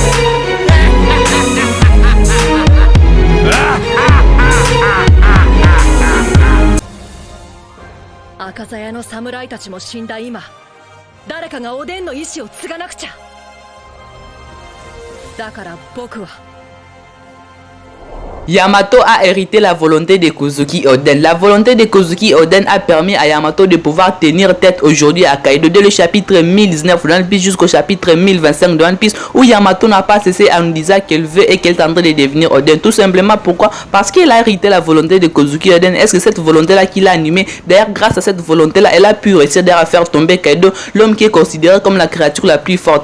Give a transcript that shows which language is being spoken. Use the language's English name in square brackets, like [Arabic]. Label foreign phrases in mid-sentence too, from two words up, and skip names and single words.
[Japanese] 赤鞘の侍たちも死んだ今、誰かがおでんの意志を継がなくちゃ。だから僕は。 [French] Yamato a hérité la volonté de Kozuki Oden. La volonté de Kozuki Oden a permis à Yamato de pouvoir tenir tête aujourd'hui à Kaido dès le chapitre 1019 de One Piece jusqu'au chapitre 1025 de One Piece, où Yamato n'a pas cessé à nous dire qu'elle veut et qu'elle est en train de devenir Oden. Tout simplement pourquoi? Parce qu'il a hérité la volonté de Kozuki Oden. Est-ce que cette volonté-là qu'il a animée, d'ailleurs grâce à cette volonté-là, elle a pu réussir à faire tomber Kaido, l'homme qui est considéré comme la créature la plus forte.